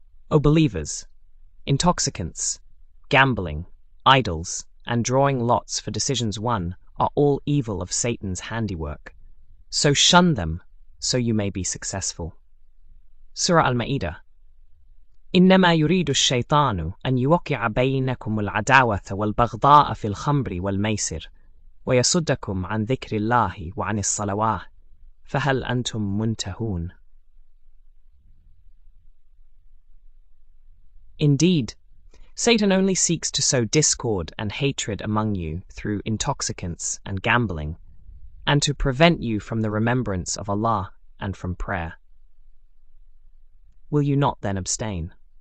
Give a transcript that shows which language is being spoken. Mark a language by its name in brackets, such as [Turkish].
[English] O believers, intoxicants, gambling, idols, and drawing lots for decisions won are all evil of Satan's handiwork. So shun them, so you may be successful. Surah Al-Ma'idah. [Arabic] إنما يريد الشيطان أن يوقع بينكم العداوة والبغضاء في الخمر والميسر ويصدكم عن ذكر الله وعن الصلوات فهل أنتم منتهون. [English] Indeed, Satan only seeks to sow discord and hatred among you through intoxicants and gambling, and to prevent you from the remembrance of Allah and from prayer. Will you not then abstain?